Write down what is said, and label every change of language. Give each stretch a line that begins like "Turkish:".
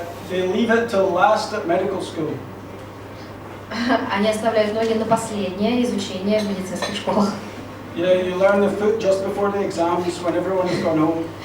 English: They leave it till last at medical school.
Russian: Они оставляют ноги на последнее изучение в медицинских школах.
English: You learn the foot just before the exams when everyone has gone home.